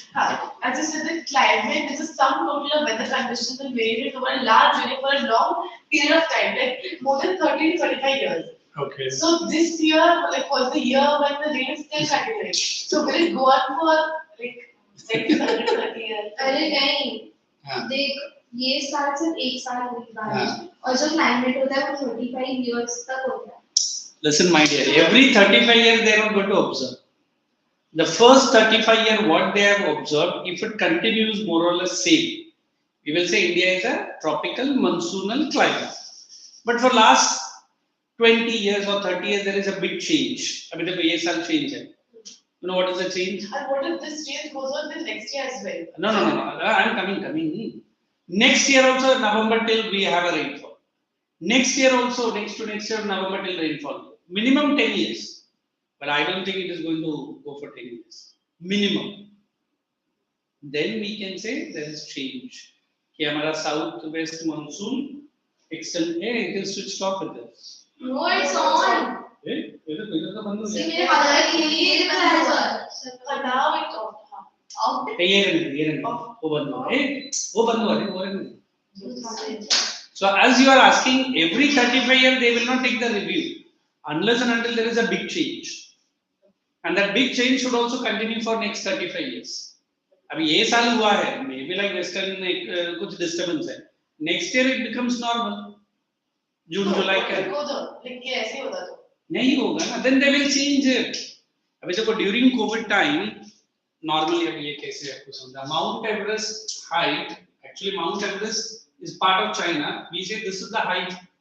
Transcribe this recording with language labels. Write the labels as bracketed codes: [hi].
[en] As I said, the climate is a sum total of weather conditions and varied over a large area for a long period of time, like more than 30 to 35 years. Okay. So this year, like, was the year when the rain is still continuing. So will it go on for like 30 years? [hi] अरे नहीं, देख ये साल सिर्फ एक साल हुई बारिश और जो क्लाइमेट होता है वो 35 years तक होता है. [en] Listen, my dear, every 35 years they are not going to observe. The first 35 years, what they have observed, if it continues more or less same, we will say India is a tropical monsoonal climate. But for last 20 years or 30 years, there is a big change. I mean, the year change. You know what is the change? And what if this change goes on till next year as well? No. I'm coming. Next year also, November till we have a rainfall. Next year also, next year, November till rainfall. Minimum 10 years. But I don't think it is going to go for 10 years. Minimum. Then we can say there is change. [hi] कि हमारा southwest monsoon extend. [en] Hey, it is switched off with this. No, it's on. [hi] Hey, इधर तो बंद हो गया. मेरे father ये है सर. [en] Now it's off. [hi] ये रहे. वो बंद हो. Hey, वो बंद हो रहे. [en] So as you are asking, every 35 years they will not take the review unless and until there is a big change. And that big change should also continue for next 35 years. [hi] अभी ये साल हुआ है, [en] maybe like western [hi] कुछ disturbance है. [en] Next year it becomes normal. June, July का. [hi] लेकिन ये ऐसे होता तो. नहीं होगा ना. [en] Then they will change it. [hi] अभी देखो [en] during COVID time, normally [hi] अभी ये कैसे आपको समझा? [en] Mount Everest height, actually Mount Everest is part of China. We say this is the height.